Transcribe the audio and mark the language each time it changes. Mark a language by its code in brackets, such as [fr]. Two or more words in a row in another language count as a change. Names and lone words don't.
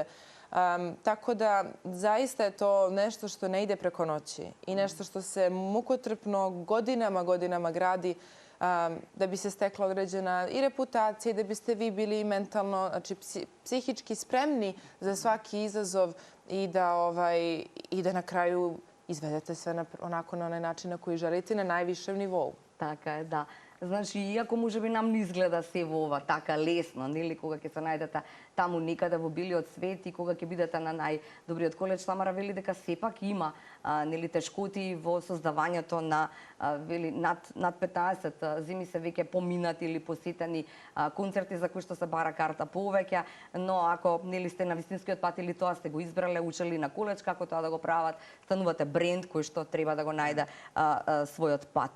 [sr] Tako da zaista je to nešto što ne ide preko noći i nešto što se mukotrpno godinama gradi da bi se stekla određena i reputacija i da biste vi bili mentalno, znači psihički spremni za svaki izazov i da na kraju izvedete sve onako na onaj način na koji želite na najvišem nivou. [mk] Така е, да. Значи, иако може би нам не изгледа се во ова така лесно, нели, кога ќе се најдете таму некаде во билиот свет и кога ќе бидете на најдобриот коледж, Тамара вели дека сепак има нели тешкоти во создавањето на вели над 15 зими се веќе поминати или посетени концерти за кои што се бара карта повеќе, но ако нели сте на вистинскиот пат или тоа сте го избрале, учели на коледж како тоа да го прават, станувате бренд кој што треба да го најде својот пат.